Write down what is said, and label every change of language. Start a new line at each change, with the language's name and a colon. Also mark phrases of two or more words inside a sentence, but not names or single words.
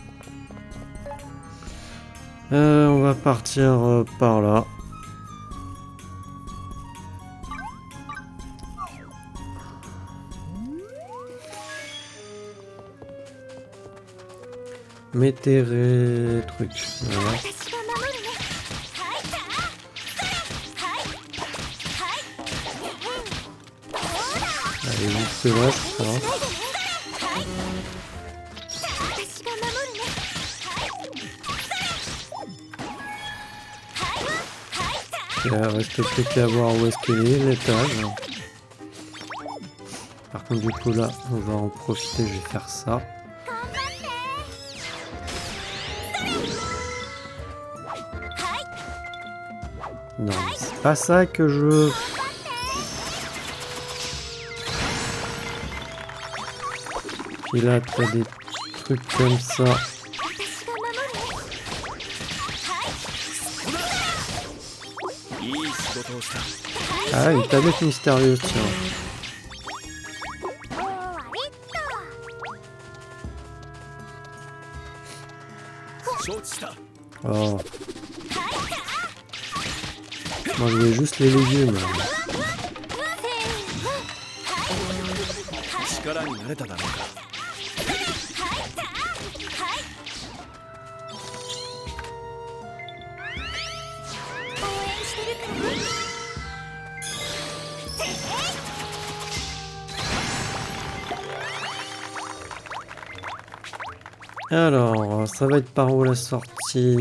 French: On va partir par là. Météré truc. Voilà.
Japanese: 私が守るね。はいさあ。はい。はい。どうだ。
French: Allez, juste là, je crois.
Japanese: はい。私が守るね。はい。はいさあ。
French: Il reste plus qu'à voir où est-ce qu'il est, l'étage. Par contre, du coup, là, on va en profiter, je vais faire ça.
Japanese: 頑張って。はい。
French: Non, mais c'est pas ça que je veux. Puis là, t'as des trucs comme ça.
Japanese: 私が守るね。はい。いい仕事をした。
French: Ah, une tablette mystérieuse, tiens.
Japanese: 終わりっと。承知した。
French: Oh. Moi, je voulais juste les légumes.
Japanese: 力になれただろうか。応援してるからね。
French: Alors, ça va être par où la sortie?